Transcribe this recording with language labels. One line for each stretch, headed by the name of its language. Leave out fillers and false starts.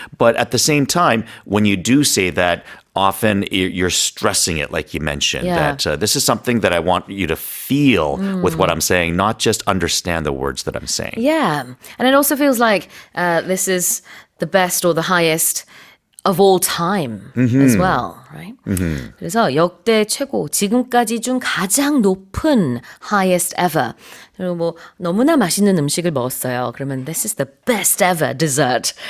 English: But at the same time, when you do say that, often you're stressing it, like you mentioned, that this is something that I want you to feel with what I'm saying, not just understand the words that I'm saying. Yeah. And it also feels like this is the best or the highest of all time as well, right?
Korean: 그래서 역대 최고, 지금까지 중 가장 높은
English: highest ever.
Korean: 그리고 뭐 너무나 맛있는 음식을 먹었어요.
English: 그러면 this is the best ever dessert.